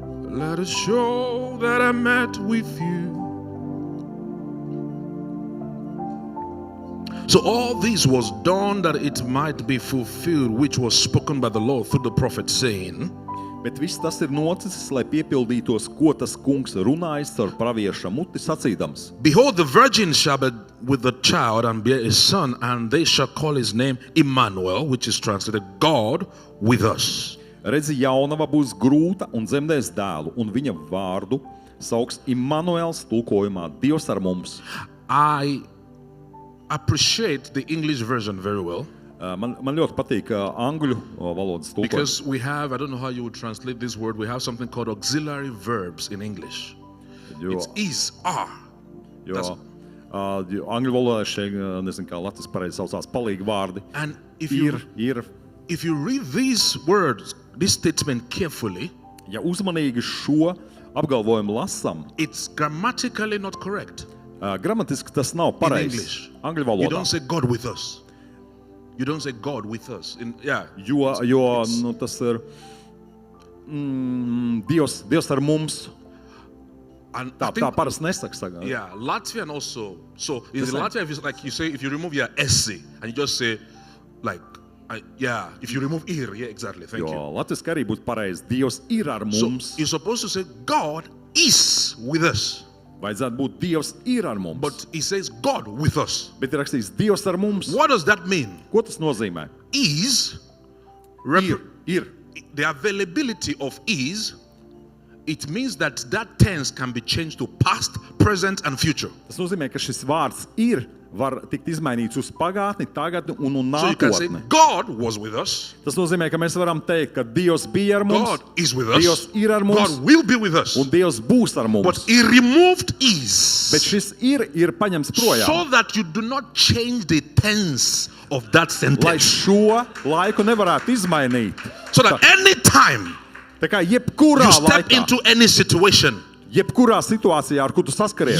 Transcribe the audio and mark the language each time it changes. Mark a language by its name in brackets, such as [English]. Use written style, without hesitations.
[English] Let us show that I met with you. So all this was done that it might be fulfilled, which was spoken by the Lord through the prophet, saying, [Latvian] Bet viss tas ir noticis, lai piepildītos, ko tas kungs runājis ar pravieša muti sacīdams. [English] Behold, the virgin shall be with the child and bear a son, and they shall call his name Emmanuel, which is translated God with us. [Latvian] Redzi, jaunava būs grūta un dzemdēs dēlu, un viņa vārdu sauks Immanuels, tulkojumā Dievs ar mums. [English] I appreciate the English version very well. [Latvian] Man ļoti patīk angļu valodas tulkojums. [English] Because we have, I don't know how you would translate this word, we have something called auxiliary verbs in English. It's is, are. [Latvian] Jo angļu valodā šeit, nezinu, kā Latvijas pareizi saucās, palīgi vārdi. [English] And if you read these words, this statement carefully, [Latvian] ja uzmanīgi šo apgalvojumu lasam, [English] it's grammatically not correct. [Latvian] Gramatiski tas nav [English] In [Latvian] pareizi. [English] English, [Latvian] Angļu [English] you [Latvian] valodā. [English] don't say God with us. You don't say God with us. [Latvian] Jo nu, tas ir Dievs ar mums. [English] And [Latvian] Tā parasti nesaka. [English] Yeah, Latvian also. So in The same. Latvia, if it's like you say, if you remove your SC and you just say, like, if you remove ir, yeah, exactly. Thank [Latvian] Jo [English] you. [Latvian] latviski arī būtu pareizi. Dievs ir ar [English] So [Latvian] mums. [English] you're supposed to say God is with us, [Latvian] Vajadzētu būt Dievs ir ar mums. [English] but he says God with us. [Latvian] Bet ir rakstīts Dievs ar mums. [English] What does that mean? [Latvian] Ko tas nozīmē? [English] Is [Latvian] Ir. [English] the availability of is. It means that tense can be changed to past, present, and future. [Latvian] Tas nozīmē, ka šis vārds ir var tikt izmainīts uz pagātni, tagadni un [English] So you can say [Latvian] nākotni. [English] God was with us. [Latvian] Tas nozīmē, ka mēs varam teikt, ka Dievs bija ar mums, [English] God is with us. [Latvian] Dievs ir ar mums, [English] God will be with us. [Latvian] un Dievs būs ar mums. [English] But he removed is [Latvian] Bet šis ir paņemts projām, [English] so that you do not change the tense of that [Latvian] lai [English] sentence. [Latvian] šo laiku nevarētu izmainīt. [English] So that any time [Latvian] Tā kā jebkurā [English] you step [Latvian] laikā, [English] into any situation, [Latvian] jebkurā situācijā, ar kuru tu saskaries,